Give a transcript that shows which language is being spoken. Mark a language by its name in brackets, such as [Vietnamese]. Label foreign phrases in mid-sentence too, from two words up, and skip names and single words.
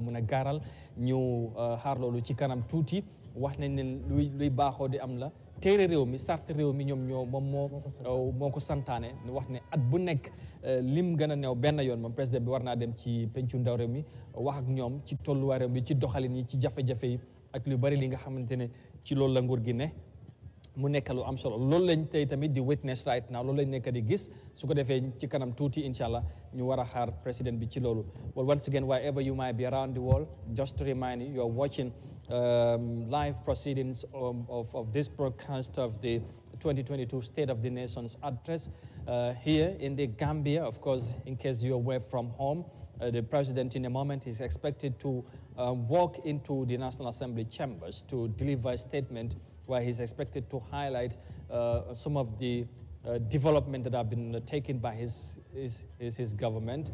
[Wolof] mun a gaaral ñu xaar loolu ci kanam tuuti wax nañ ne luy baaxoo di am la téere réew mi sart réew mi ñoom ñoo moom moo ko santaane ñu wax ne at bu nekk lim gën a néew benn yoon moom président bi war naa dem ci pencu ndaw réew mi wax ak ñoom ci tolluwaay réew mi ci doxalin yi ci jafe-jafe yi ak lu bari li nga xamante ne ci loolu la nguur gi ne mu nekk lu am solo loolu lañ tey tamit di [English] witness right now [Wolof] loolu lañ nekk di gis su ko defee ci kanam tuuti [Arabic] incha allah [Wolof] ñu war a xaar président bi ci loolu [English] well once again wherever you might be around the world just to remind you you're watching live proceedings of this broadcast of the 2022 State of the Nation's address here in the Gambia. Of course, in case you're away from home, the president in a moment is expected to walk into the National Assembly chambers to deliver a statement where he's expected to highlight some of the development that have been taken by his government.